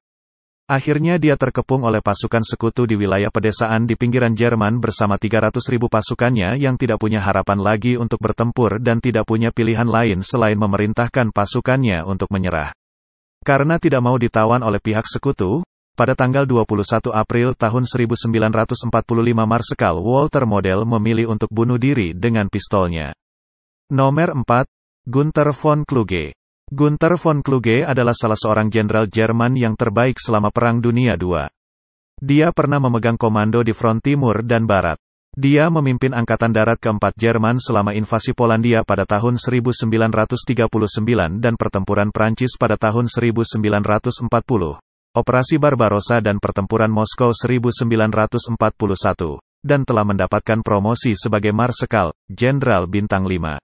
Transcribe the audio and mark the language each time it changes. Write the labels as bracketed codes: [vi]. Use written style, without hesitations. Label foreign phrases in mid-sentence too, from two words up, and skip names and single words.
[id] Akhirnya dia terkepung oleh pasukan sekutu di wilayah pedesaan di pinggiran Jerman bersama 300.000 pasukannya yang tidak punya harapan lagi untuk bertempur dan tidak punya pilihan lain selain memerintahkan pasukannya untuk menyerah. Karena tidak mau ditawan oleh pihak sekutu, pada tanggal 21 April tahun 1945 Marsekal Walter Model memilih untuk bunuh diri dengan pistolnya. Nomor 4. Gunther von Kluge. Gunther von Kluge adalah salah seorang jenderal Jerman yang terbaik selama Perang Dunia II. Dia pernah memegang komando di front timur dan barat. Dia memimpin Angkatan Darat keempat Jerman selama invasi Polandia pada tahun 1939 dan pertempuran Prancis pada tahun 1940, Operasi Barbarossa dan pertempuran Moskow 1941, dan telah mendapatkan promosi sebagai Marsekal, Jenderal Bintang 5.